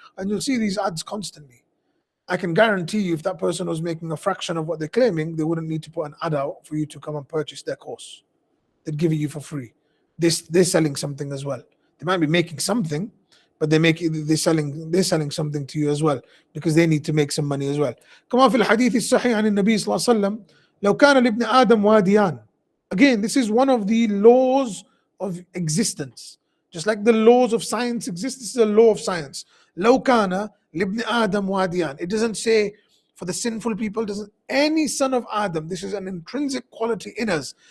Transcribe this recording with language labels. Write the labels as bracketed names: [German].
[English] And you'll see these ads constantly. I can guarantee you if that person was making a fraction of what they're claiming, they wouldn't need to put an ad out for you to come and purchase their course. They'd give it you for free. They're selling something as well. They might be making something, but they're selling something to you as well because they need to make some money as well. [Arabic] كما في الحديث الصحيح عن النبي صلى الله عليه وسلم لو كان لابن آدم واديان. [English] Again, this is one of the laws of existence. Just like the laws of science exist, this is a law of science. [Arabic] لو كان لابن آدم واديان. [English] It doesn't say for the sinful people, doesn't any son of Adam. This is an intrinsic quality in us.